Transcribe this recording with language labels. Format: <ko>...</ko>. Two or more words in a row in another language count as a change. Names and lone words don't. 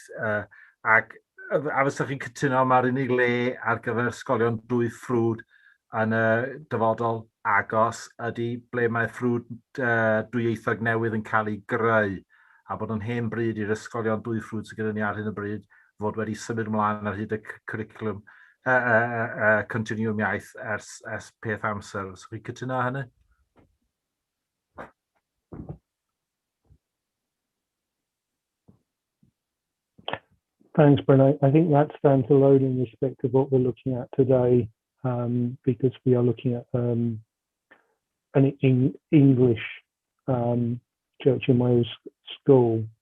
<cy>Ac a fyswch chi'n cytuno mae'r unig le ar gyfer ysgolion dwy ffrwd yn y dyfodol agos ydy ble mae ffrwd dwyieithog newydd yn cael ei greu, a bod yn hen bryd i'r ysgolion dwy ffrwd sydd gyda ni ar hyn o bryd fod wedi symud ymlaen ar hyd y cwricwlwm continwwm iaith ers peth amser. So chi'n cytuno hynny?</cy> <en>Thanks, Bryn. I think that stands alone in respect of what we're looking at today, because we are looking at an English Church in Wales school.</en>